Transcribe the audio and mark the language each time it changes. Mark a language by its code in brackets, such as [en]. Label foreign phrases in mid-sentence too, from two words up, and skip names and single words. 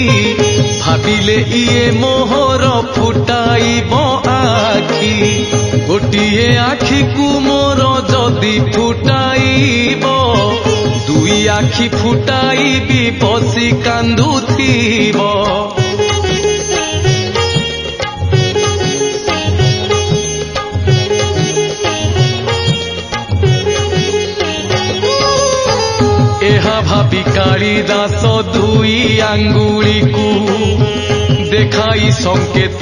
[or] ଭାବିଲେ ଇଏ ମୋହର ଫୁଟାଇବ ଆଖି ଗୋଟିଏ ଆଖି କୁ ମୋର ଯଦି ଫୁଟାଇବ ଦୁଇ ଆଖି ଫୁଟାଇବି ବସି କାନ୍ଦୁଥିବ ଭାବି କାଳିଦାସ ଦୁଇ ଆଙ୍ଗୁଳି କୁ ଦେଖାଇ ସଙ୍କେତ